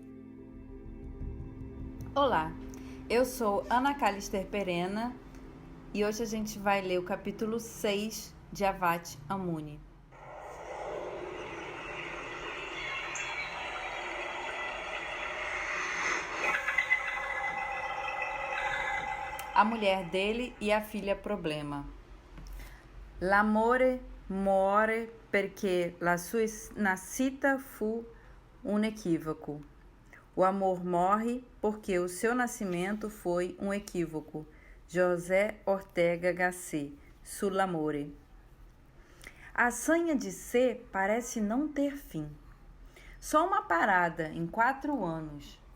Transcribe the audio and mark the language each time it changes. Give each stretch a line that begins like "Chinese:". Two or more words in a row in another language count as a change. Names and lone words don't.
Portuguese: Olá, eu sou Ana Calister Perena e hoje a gente vai ler o capítulo 6 de Avati Amuni. A mulher dele e a filha problema.
Italian: L'amore muore perché la sua nascita fu un equívoco.
Portuguese: O amor morre porque o seu nascimento foi um equívoco. José Ortega Gasset, Sull'amore. A sanha de ser parece não ter fim. Só uma parada em 4 anos.